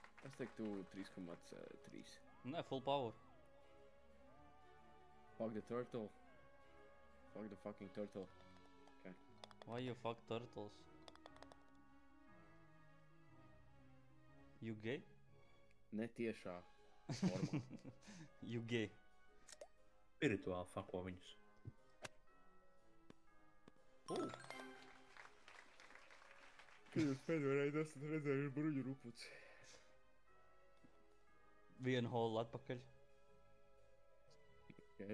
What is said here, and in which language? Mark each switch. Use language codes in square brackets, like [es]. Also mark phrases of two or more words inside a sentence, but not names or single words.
[lv] Es teiktu 3,3. Nē, [en] full power. Fuck the turtle. Fuck the fucking turtle. Why you fuck turtles? You gay? [lv] Netiešā formā. [en] You gay. [lv] Spirituāli fako viņus. Kad jūs pēdējo reizi esat redzējuši bruņu rupuci? Vienu holu atpakaļ. [en] Okay.